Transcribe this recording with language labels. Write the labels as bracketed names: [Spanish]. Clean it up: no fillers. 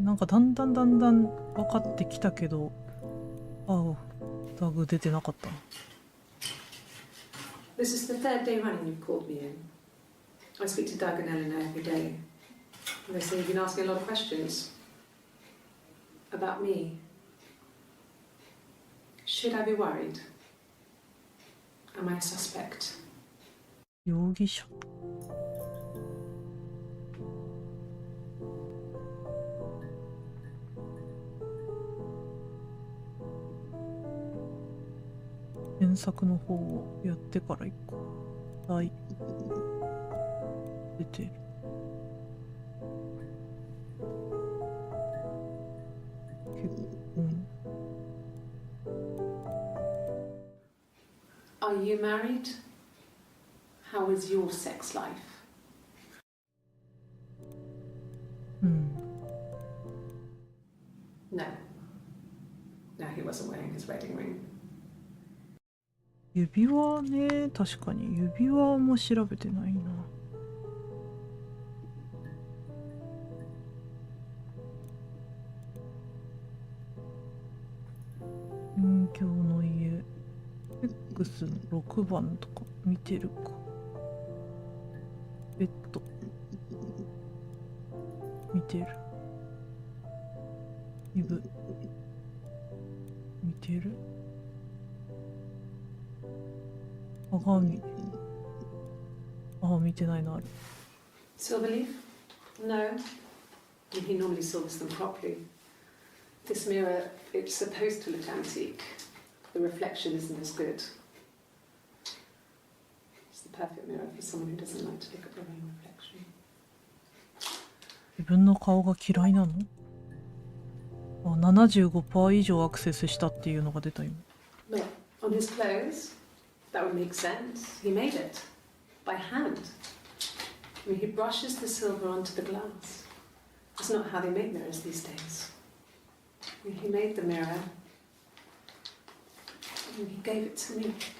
[Japanese] なんかだんだん分かってきたけど、ああ、タグ出てなかった。 [English] This is the third day running you've called me in. I speak to Doug and Eleanor every day. And they say you've been asking a lot of questions about me. Should I be worried? Am I a suspect? [Japanese] 容疑者。検索の方をやってから行こう。はい。出てる。結婚。 [English] Are you married? How is your sex life? No. No, he wasn't wearing his wedding ring. [Japanese] 指輪ね、確かに指輪も調べてないな。勉強の家 X の6番とか見てるか。ベッド見てる。イブ見てる。鏡。ああ、見てないな、あれ。 [English] Silverleaf? No. He normally silvers them properly. This mirror, it's supposed to look antique. The reflection isn't as good. It's the perfect mirror for someone who doesn't like to look at their own reflection. [Japanese] 自分の顔が嫌いなの？あ、75% 以上アクセスしたっていうのが出た今。 [English] Look, on his clothes, that would make sense. He made it by hand. I mean, he brushes the silver onto the glass. That's not how they make mirrors these days. I mean, he made the mirror and he gave it to me.